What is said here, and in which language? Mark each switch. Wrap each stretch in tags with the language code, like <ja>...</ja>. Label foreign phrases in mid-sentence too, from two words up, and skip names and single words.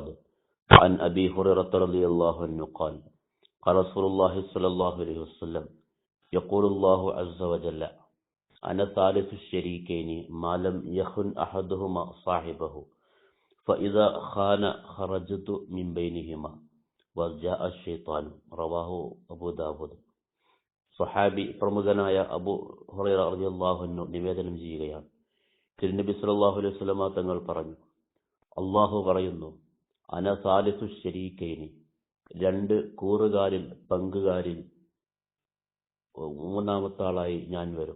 <ar>عن أبي هريرة رضي الله عنه قال قال رسول الله صلى الله عليه وسلم يقول الله عز وجل أنا ثالث الشريكين ما لم يخن أحدهما صاحبه فإذا خان خرجت من بينهما وجاء الشيطان رواه أبو داود.</ar> <ml>സ്വഹാബി പ്രമുഖനായ അബൂ ഹുറൈറ</ml> <ar>رضي الله عنه</ar> <ml>നിവേദനം ചെയ്യുകയാണ്, തിരുനബി</ml> <ar>صلى الله عليه وسلم</ar> <ml>തങ്ങൾ പറഞ്ഞു, അല്ലാഹു പറയുന്നു,</ml> <ar>أنا ثالث الشريكين,</ar> <ml>രണ്ട് കൂറുകാരിൽ പങ്കുകാരിൽ മൂന്നാമത്തെ ആളായി ഞാൻ വരും.</ml>